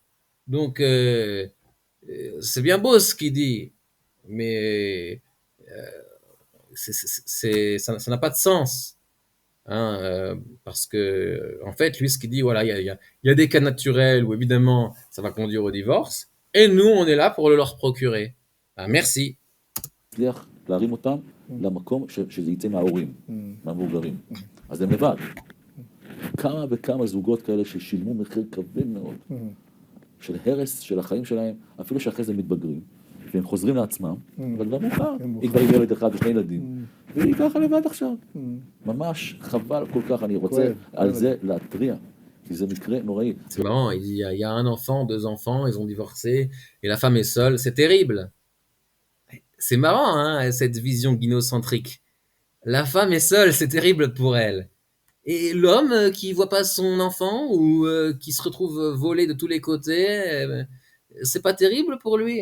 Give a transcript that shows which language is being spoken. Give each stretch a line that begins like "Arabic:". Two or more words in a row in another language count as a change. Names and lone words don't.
French: Donc, c'est bien beau ce qu'il dit, mais ça n'a pas de sens. Hein, parce que, en fait, lui, ce qu'il dit, voilà, il y a des cas naturels où, évidemment, ça va conduire au divorce, et nous, on est là pour le leur procurer. Merci.
Hebrew: להרים אותם למקום שזה יצא מההורים, מהמבוגרים. אז הם לבד. כמה וכמה זוגות כאלה ששילמו מחיר כבד מאוד, של הרס של החיים שלהם, אפילו שאחרי זה מתבגרים, והם חוזרים לעצמם, אבל כבר מאוחר. היא כבר עם ילד אחד ושני ילדים, והיא ככה לבד עכשיו. ממש חבל כל כך, אני רוצה על זה להתריע.
French: C'est marrant, il y a un enfant, deux enfants, ils ont divorcé, et la femme est seule, c'est terrible. c'est marrant, hein, cette vision gynocentrique. La femme est seule, c'est terrible pour elle. Et l'homme qui voit pas son enfant ou qui se retrouve volé de tous les côtés, c'est pas terrible pour lui.